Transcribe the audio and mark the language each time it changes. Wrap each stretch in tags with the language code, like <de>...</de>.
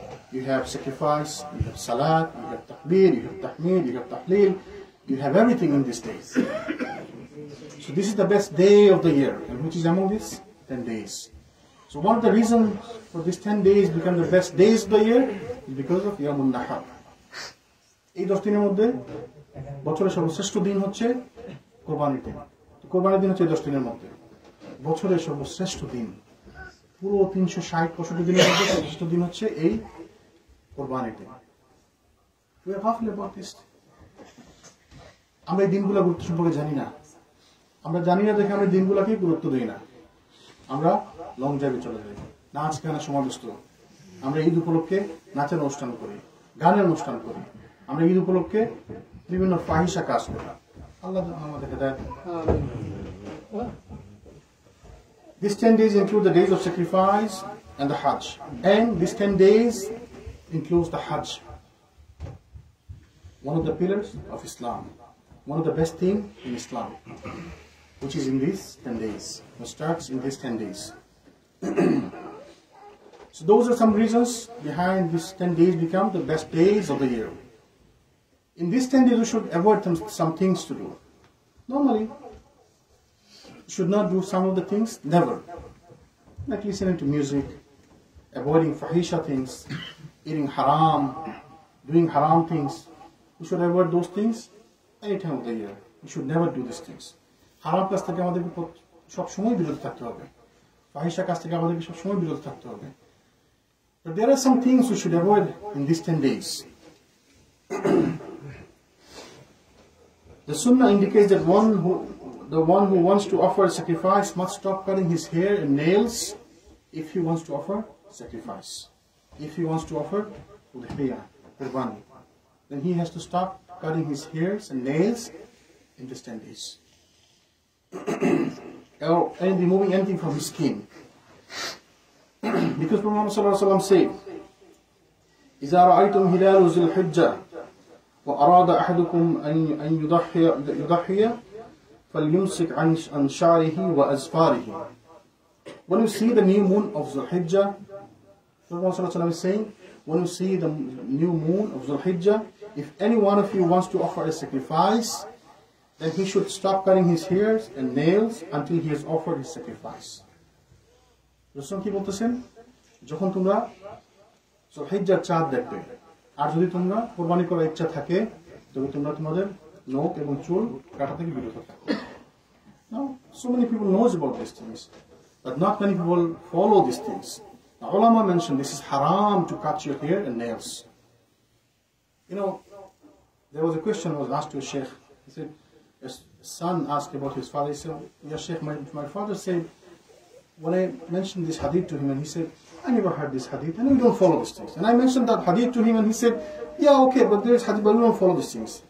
<en>You have sacrifice, you have salat, you have takbir, you have tahmid, you have tahleel, you have everything in these days. So this is the best day of the year, and which is among these 10 days. So one of the reasons for these 10 days become the best days of the year is because of Yawm al-Nahr.</en> <bn>এই 10 দিনের মধ্যে বছরের সর্বশ্রেষ্ঠ দিন হচ্ছে কোরবানির দিন। কোরবানির দিন হচ্ছে 10 দিনের মধ্যে বছরের সর্বশ্রেষ্ঠ দিন। পুরো 360-65 দিনের মধ্যে সর্বশ্রেষ্ঠ দিন হচ্ছে এই কোরবানির দিন।</bn> <en>We are talking about this.</en> <bn>আমরা এই দিনগুলো গুরুত্ব সম্পর্কে জানি না। আমরা জানি না দেখে আমরা দিনগুলোকে গুরুত্ব দেই না। আমরা লং ড্রাইভে চলে যাই, নাচ গানে সমাবেষ্ট। আমরা ঈদ উপলক্ষে নাচের অনুষ্ঠান করি, গানের অনুষ্ঠান করি। আমরা ঈদ উপলক্ষে বিভিন্ন ফাহিশা কাজ করি। আল্লাহ আমাদের হেদায়েত।</bn> <en>These 10 days include the days of sacrifice and the Hajj. And these 10 days includes the Hajj. One of the pillars of Islam. One of the best things in Islam. Which is in these 10 days. It starts in these 10 days. So those are some reasons behind these 10 days become the best days of the year. In these 10 days we should avoid some things to do. Normally, you should not do some of the things, never. Like listening to music, avoiding fahisha things, eating haram, doing haram things. We should avoid those things any time of the year. We should never do these things.</en> <bn>হারাম কাজ থেকে আমাদেরকে সব সময় বিরত থাকতে হবে। ফাহিশা কাজ থেকে আমাদেরকে সব সময় বিরত থাকতে হবে।</bn> <en>But there are some things we should avoid in these 10 days. The Sunnah indicates that the one who wants to offer a sacrifice must stop cutting his hair and nails if he wants to offer sacrifice. If he wants to offer udhiyah, qurbani, then he has to stop cutting his hairs and nails in these 10 days. And removing anything from his skin. Because Prophet Muhammad said,</en> <ar>إِذَا رَأَيْتُمْ هِلَالُ ذِي الْحِجَّةِ وَأَرَادَ أَحَدُكُمْ أَنْ يُضَحِّيَ فَلْيُمْسِكْ عَنْ شَعْرِهِ وَأَزْفَارِهِ.</ar> <en>When you see the new moon of Dhul Hijjah, Prophet Muhammad is saying, when you see the new moon of Dhul Hijjah, if any one of you wants to offer a sacrifice, then he should stop cutting his hairs and nails until he has offered his sacrifice.</en> <bn>Rasul কি বলতেছেন? যখন তোমরা যুলহিজ্জার চাঁদ দেখবে, আর যদি তোমরা কুরবানি করার ইচ্ছা থাকে, তবে তোমরা তোমাদের নখ এবং চুল কাটা থেকে বিরত থাকো।</bn> <en>Now, so many people knows about these things, but not many people follow these things. Now, ulama mentioned this is haram to cut your hair and nails. You know, there was a question was asked to a sheikh. He said, a son asked about his father. He said, "Ya Sheikh, my father said, when I mentioned this hadith to him, and he said, I never heard this hadith, and we don't follow these things. And I mentioned that hadith to him, and he said, yeah, okay, but there's hadith, but we don't follow these things.</en>